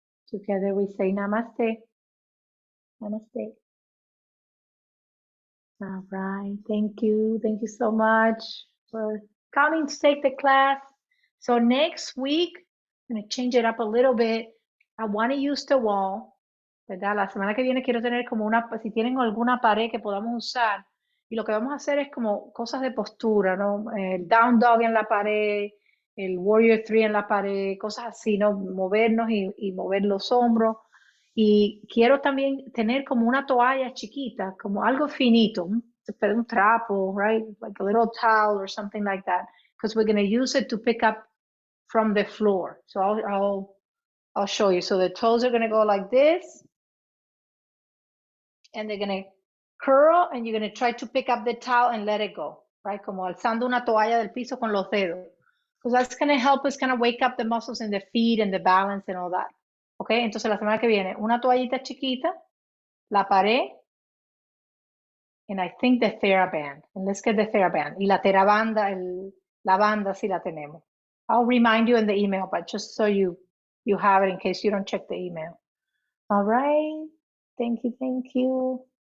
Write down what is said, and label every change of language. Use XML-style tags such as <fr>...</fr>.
<en>Together we say namaste. Namaste. All right, thank you. Thank you so much for coming to take the class. So next week, I'm going to change it up a little bit. I want to use the wall,</en> <es>¿verdad? La semana que viene quiero tener como si tienen alguna pared que podamos usar. Y lo que vamos a hacer es como cosas de postura, ¿no? El down dog en la pared, el warrior 3 en la pared, cosas así, ¿no? Movernos y mover los hombros. Y quiero también tener como una toalla chiquita, como algo finito, un trapo, right?</es> <en>Like a little towel or something like that, because we're going to use it to pick up from the floor. So I'll show you. So the toes are going to go like this, and they're going to curl, and you're going to try to pick up the towel and let it go, right?</en> <es>Como alzando una toalla del piso con los dedos.</es> <en>Because that's going to help us kind of wake up the muscles in the feet and the balance and all that.</en> <es>Ok, entonces la semana que viene, una toallita chiquita, la pared,</es> <en>and I think the TheraBand. And let's get the TheraBand.</en> <es>Y la TheraBanda, la banda sí la tenemos.</es> <en>I'll remind you in the email, but just so you have it in case you don't check the email. All right. Thank you. Thank you.</en>